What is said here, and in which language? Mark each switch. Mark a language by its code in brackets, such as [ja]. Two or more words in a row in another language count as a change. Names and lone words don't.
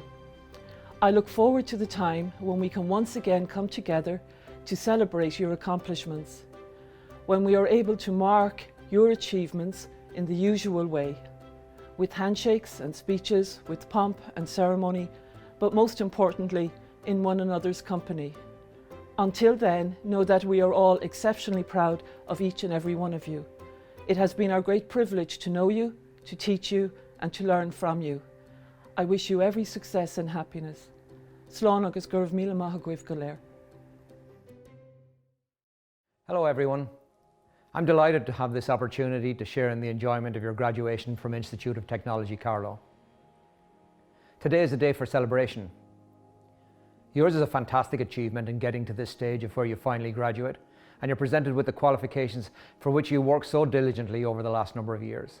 [en] I look forward to the time when we can once again come together to celebrate your accomplishments, when we are able to mark your achievements in the usual way, with handshakes and speeches, with pomp and ceremony, but most importantly, in one another's company. Until then, know that we are all exceptionally proud of each and every one of you. It has been our great privilege to know you, to teach you, and to learn from you. I wish you every success and happiness. [ga] Slán agus gurb míle maith agaibh go léir. [en] Hello everyone. I'm delighted to have this opportunity to share in the enjoyment of your graduation from Institute of Technology Carlow. Today is a day for celebration. Yours is a fantastic achievement in getting to this stage of where you finally graduate, and you're presented with the qualifications for which you worked so diligently over the last number of years.